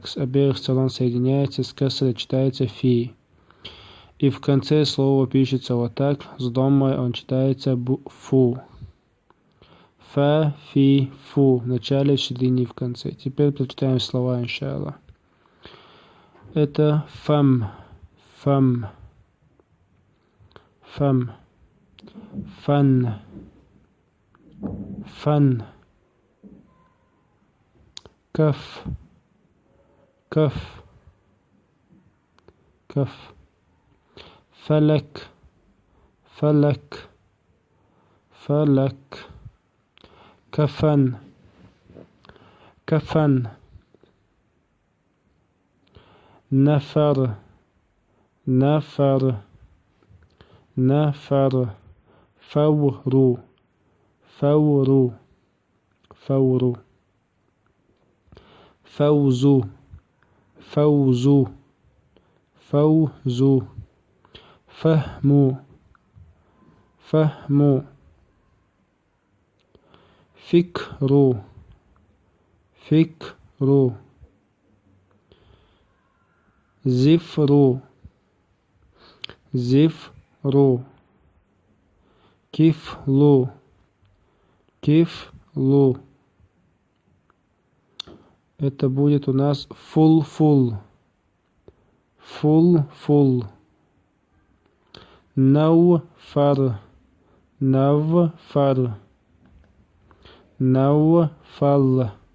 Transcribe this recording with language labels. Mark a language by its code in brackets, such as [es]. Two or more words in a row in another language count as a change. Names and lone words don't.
[ru] С обеих сторон соединяется, с касрой читается Фи. И в конце слова пишется вот так. С домой он читается Фу. [ar] فَ، فِ, Фу. [ru] В начале, в середине и в конце. Теперь прочитаем слова, иншаллах. Это фам, фам. [ar] فم، فن، فن، كف، كف، كف، فلك، فلك، فلك، كفن، كفن, نفر، نفر, نفر فور فور فور فوز فوز فوز فهم فهم فكر فكر زفر زفر كفل كفل. [ru] Это будет у нас фул-фул. Фул-фул. Науфар. Навфар. Науфал.